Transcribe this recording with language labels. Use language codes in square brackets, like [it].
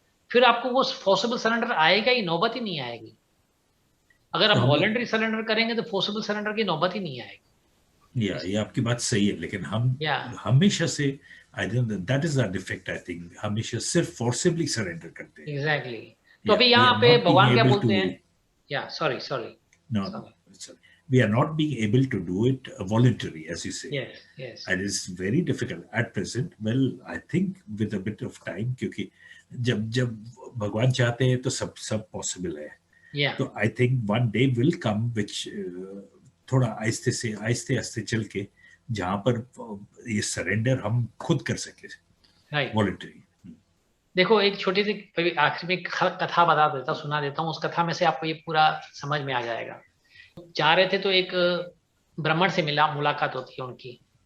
[hi] फिर आपको वो फोर्सिबल सरेंडर आएगा ही, नौबत ही नहीं आएगी। अगर आप वॉलंटरी सरेंडर करेंगे तो फोर्सिबल सरेंडर की नौबत ही नहीं आएगी। ये आपकी बात सही है, लेकिन हम हमेशा से [en] I don't know, that is our defect I think, [hi] हमेशा सिर्फ फोर्सिबली सरेंडर करते हैं। [en] Exactly. [hi] तो अभी यहाँ पे भगवान क्या बोलते हैं? या sorry [en] No, we are not being able to do it voluntarily, as you say. Yes. And it's very difficult at present. Well, I think with a bit of time, [hi] क्योंकि जब भगवान चाहते हैं तो सब possible है। तो [en] I think one day will come which [hi] थोड़ा आहिस्ते चल के जहाँ पर ये सरेंडर हम खुद कर सके, वॉलंटरी। देखो एक छोटी सी आखिर में कथा बता देता, सुना देता हूँ। उस कथा में से आपको ये पूरा समझ में आ जाएगा। जा रहे थे तो एक ब्राह्मण से मुलाकात होती है उनकी।